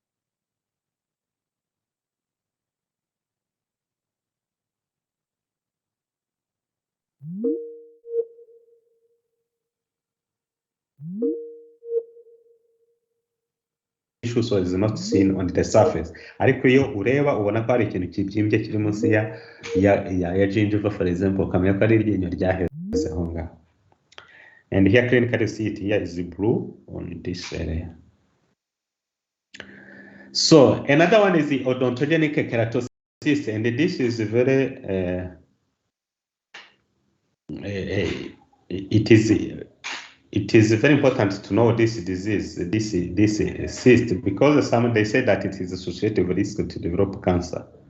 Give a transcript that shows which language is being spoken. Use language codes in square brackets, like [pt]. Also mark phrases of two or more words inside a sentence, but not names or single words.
[en] Tissue, so is not seen on the surface. [rw] Ariko iyo ureba ubona ko hari ikintu kibyimbye kiri munsi ya gingiva, [en] for example, [rw] ukamenya ko ari iryinyo ryaheze aho ngaho. [en] And here clinically see it here is blue on this area. So another one is the odontogenic characteristics, and this is very it is very important to know this disease, this cyst, because they say that it is associated with risk to develop cancer.